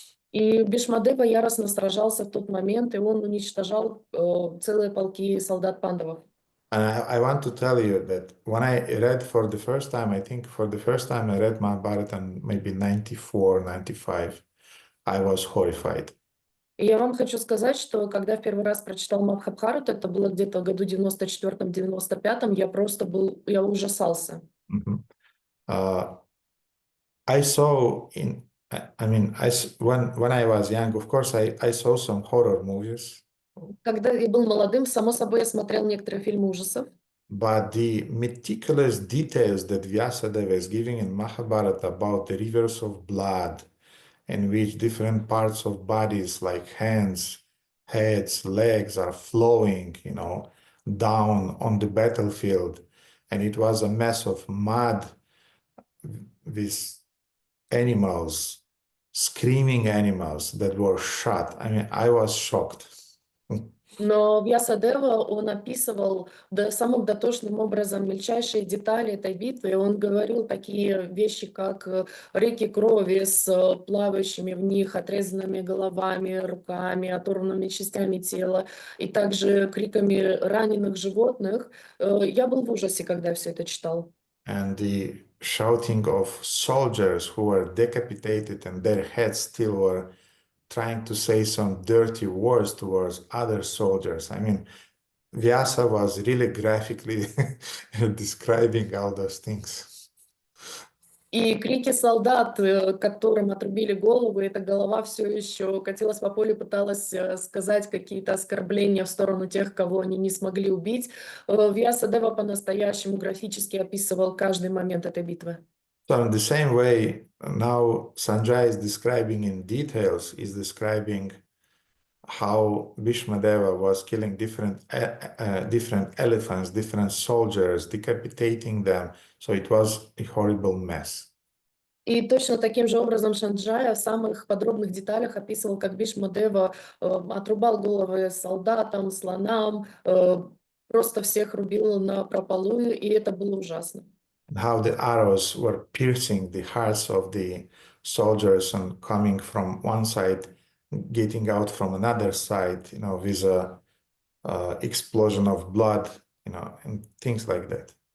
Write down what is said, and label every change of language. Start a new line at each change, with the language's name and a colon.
Russian: И Бхишмадева яростно сражался в тот момент, и он уничтожал целые полки солдат пандавов.
English: And I want to tell you that when I read for the first time, I think for the first time I read Mahabharata in maybe 94, 95, I was horrified.
Russian: И я вам хочу сказать, что когда в первый раз прочитал Махабхарату, это было где-то в году 94-95, я ужасался.
English: I saw when I was young, of course, I saw some horror movies.
Russian: Когда я был молодым, само собой, я смотрел некоторые фильмы ужасов.
English: But the meticulous details that Vyasadeva is giving in Mahabharata about the rivers of blood, in which different parts of bodies like hands, heads, legs are flowing, down on the battlefield. And it was a mess of mud with animals, screaming animals that were shot. I mean, I was shocked.
Russian: Но Вьясадева, он описывал самым дотошным образом мельчайшие детали этой битвы. Он говорил такие вещи, как реки крови с плавающими в них отрезанными головами, руками, оторванными частями тела, и также криками раненых животных. Я был в ужасе, когда все это читал.
English: And the shouting of soldiers who were decapitated and their heads still were trying to say some dirty words towards other soldiers. I mean, Vyasa was really graphically describing all those things.
Russian: И крики солдат, которым отрубили голову, эта голова все еще катилась по полю, пыталась сказать какие-то оскорбления в сторону тех, кого они не смогли убить. Вьясадева по-настоящему графически описывал каждый момент этой битвы.
English: So in the same way, now Sanjay is describing in details, is describing how Bhishmadeva was killing different elephants, different soldiers, decapitating them. So it was a horrible mess.
Russian: И точно таким же образом Санджая в самых подробных деталях описывал, как Бхишмадева отрубал головы солдатам, слонам, просто всех рубил напропалую, и это было ужасно.
English: How the arrows were piercing the hearts of the soldiers and coming from one side, getting out from another side, with a explosion of blood, and things like that.